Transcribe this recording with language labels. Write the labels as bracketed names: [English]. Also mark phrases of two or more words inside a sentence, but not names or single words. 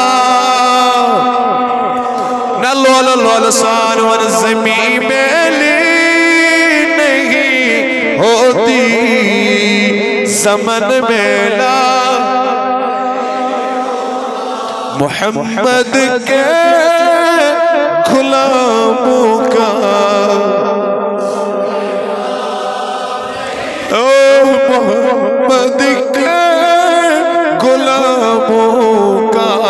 [Kashmiri] نہ لول لول سان ون [Urdu] زمین میلی نہیں ہوتی زمن میلا محمد کے غلاموں کا محمد کے غلاموں کا